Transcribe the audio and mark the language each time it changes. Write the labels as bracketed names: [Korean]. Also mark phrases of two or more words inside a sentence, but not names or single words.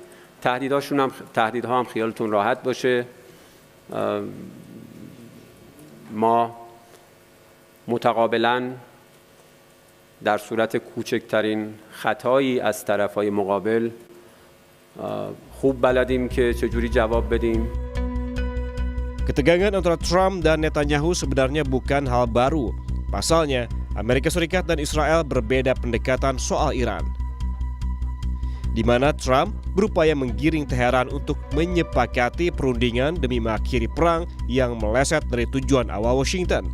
[Persian] تهدیدها هم خیالتون راحت باشه ما متقابلاً در صورت کوچکترین خطایی از طرفای مقابل خوب بلدیم که چجوری جواب بدیم. [Indonesian] Ketegangan antara Trump dan Netanyahu sebenarnya bukan hal baru. Pasalnya, Amerika Serikat dan Israel berbeda pendekatan soal Iran. Di mana Trump berupaya menggiring Teheran untuk menyepakati perundingan demi mengakhiri perang yang meleset dari tujuan awal Washington.